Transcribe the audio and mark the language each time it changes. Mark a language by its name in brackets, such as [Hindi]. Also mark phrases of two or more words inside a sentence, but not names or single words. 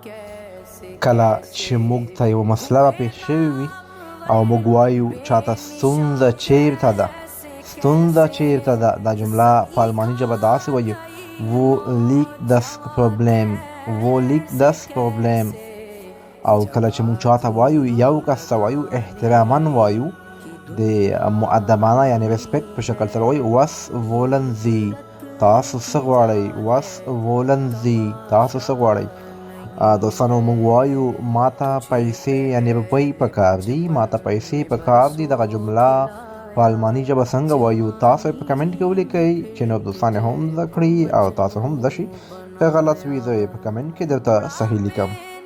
[Pashto] کله چې موږ ته یوه مسله راپېښ شوې وي او موږ وایو چاته ستونزه چیرته ده، ستونزه چیرته ده، دا جمله په الماني ژبه داسې وایي [German] wo liegt das Problem، wo liegt das Problem. [Pashto] او کله چې موږ چاته وایو یو کس ته وایو احتراما وایو د مؤدبانه یعنی ریسپیکټ په شکل سره وایو [German] was wollen Sie، [Pashto] تاسو څه غواړئ، [German] was wollen Sie، [Pashto] تاسو څه غواړئ. دوستانو موږ وایو ماته پیسې یعنی روپۍ پکار دي، ماته پیسې پکار دي. دغه جمله په الماني ژبه څنګه وایو تاسو په کمنټ کې ولیکئ چې نور دوستان هم زده کړي او تاسو هم زده شي. که غلط وي زه یې په کمنټ کې درته صحیح لیکم.